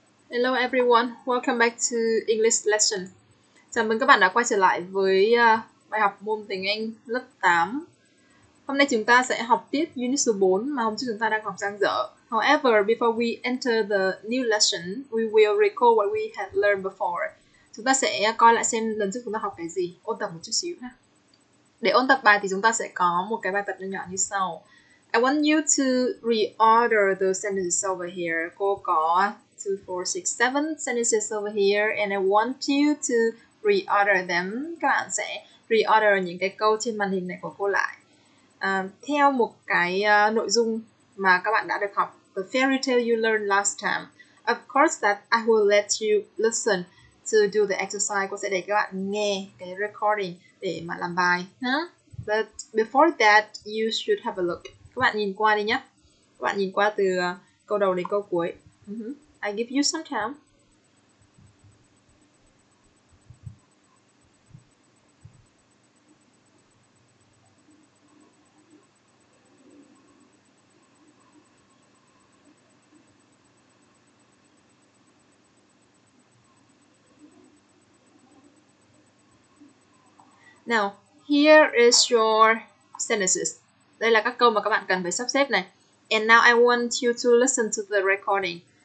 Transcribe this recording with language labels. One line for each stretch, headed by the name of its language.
English: Hello everyone, welcome back to English lesson.
Vietnamese: Chào mừng các bạn đã quay trở lại với bài học môn tiếng Anh lớp 8. Hôm nay chúng ta sẽ học tiếp unit số 4 mà hôm trước chúng ta đang học dang dở.
English: However, before we enter the new lesson, we will recall what we had learned before.
Vietnamese: Chúng ta sẽ coi lại xem lần trước chúng ta học cái gì, ôn tập một chút xíu ha. Để ôn tập bài thì chúng ta sẽ có một cái bài tập nhỏ như sau.
English: I want you to reorder the sentences over here.
Vietnamese: Cô có
English: 2, 4, 6, 7 sentences over here and I want you to reorder them.
Vietnamese: Các bạn sẽ reorder những cái câu trên màn hình này của cô lại theo một cái nội dung mà các bạn đã được học.
English: The fairy tale you learned last time. Of course that I will let you listen to do the exercise.
Vietnamese: Cô sẽ để các bạn nghe cái recording để mà làm bài.
English: But before that, you should have a look.
Vietnamese: Các bạn nhìn qua đi nhé. Các bạn nhìn qua từ câu đầu đến câu cuối.
English: I give you some time. Now, here is your sentences.
Vietnamese: Đây là các câu mà các bạn cần phải sắp xếp này.
English: And now I want you to listen to the recording.